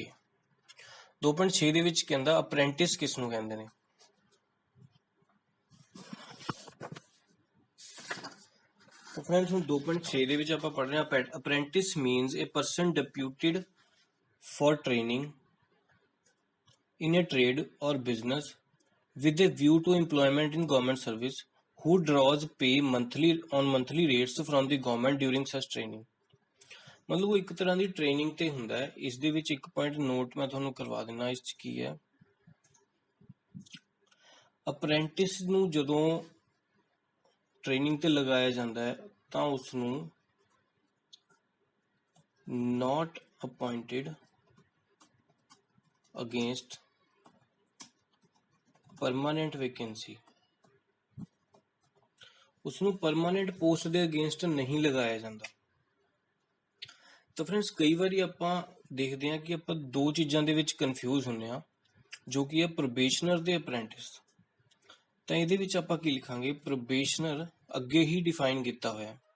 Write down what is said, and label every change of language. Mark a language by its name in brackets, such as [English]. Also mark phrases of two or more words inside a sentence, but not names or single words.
[Punjabi] 2.6 ਦੇ ਵਿੱਚ ਕਹਿੰਦਾ ਅਪ੍ਰੈਂਟਿਸ ਕਿਸ ਨੂੰ ਕਹਿੰਦੇ ਨੇ। ਫਰੈਂਡਸ ਹੁਣ 2.6 ਦੇ ਵਿੱਚ ਆਪਾਂ ਪੜ੍ਹ ਰਹੇ ਹਾਂ [English] apprentice means a person deputed for training in a trade or business with a view to employment in government service who draws pay monthly rates from the government during such training। [Punjabi] ਮਤਲਬ ਉਹ ਇੱਕ ਤਰ੍ਹਾਂ ਦੀ ਟ੍ਰੇਨਿੰਗ ਤੇ ਹੁੰਦਾ ਹੈ। ਇਸ ਦੇ ਵਿੱਚ ਇੱਕ [English] point note [Punjabi] ਮੈਂ ਤੁਹਾਨੂੰ ਕਰਵਾ ਦਿੰਦਾ ਇਸ 'ਚ ਕੀ ਹੈ। ਅਪ੍ਰੈਂਟਿਸ ਨੂੰ ਜਦੋਂ ਟ੍ਰੇਨਿੰਗ ਤੇ ਲਗਾਇਆ ਜਾਂਦਾ ਹੈ ਤਾਂ ਉਸ ਨੂੰ [English] not appointed against permanent vacancy, [Punjabi] ਉਸਨੂੰ [English] permanent post [Punjabi] ਦੇ ਅਗੇਂਸਟ ਨਹੀਂ ਲਗਾਇਆ ਜਾਂਦਾ। ਤਾਂ ਫਰੈਂਡਸ ਕਈ ਵਾਰੀ ਆਪਾਂ ਦੇਖਦੇ ਹਾਂ ਕਿ ਆਪਾਂ ਦੋ ਚੀਜ਼ਾਂ ਦੇ ਵਿੱਚ ਕਨਫਿਊਜ਼ ਹੁੰਦੇ ਹਾਂ, ਜੋ ਕਿ ਹੈ ਪ੍ਰੋਬੇਸ਼ਨਰ ਤੇ ਅਪ੍ਰੈਂਟਿਸ। ਤਾਂ ਇਹਦੇ ਵਿੱਚ ਆਪਾਂ ਕੀ ਲਿਖਾਂਗੇ, ਪ੍ਰੋਬੇਸ਼ਨਰ ਅੱਗੇ ਹੀ ਡਿਫਾਈਨ ਕੀਤਾ ਹੋਇਆ।